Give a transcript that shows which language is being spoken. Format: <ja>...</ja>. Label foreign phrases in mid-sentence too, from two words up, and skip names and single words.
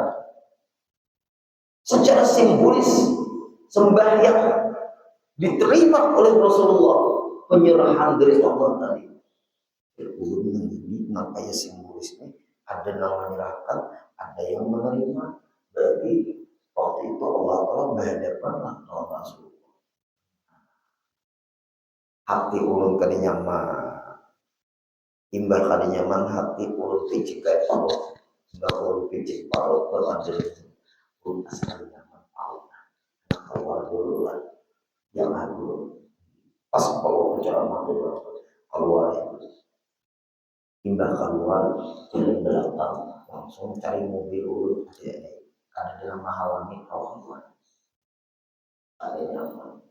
<id>Secara simbolis sembahyang diterima oleh Rasulullah, penyerahan dari Allah tadi. Ini makanya simbolis ini ada yang menyerahkan, ada yang menerima. Berarti waktu itu Allah Taala berhadapan dengan Rasulullah.</id> <bjn>Hati ulun kada nyaman, imbah kada nyaman hati ulun picik kayak parut, imbah ulun picik parut berada ulun asal nyaman Allah.</bjn> <id>Keluar dulu lah, jangan dulu. Pas kalau ceramah dulu keluar ya.</id> <bjn>Imbah keluar jalan belakang langsung cari mobil dulu ya, karena dalam menghalangi keluar. Ada nyaman.</bjn>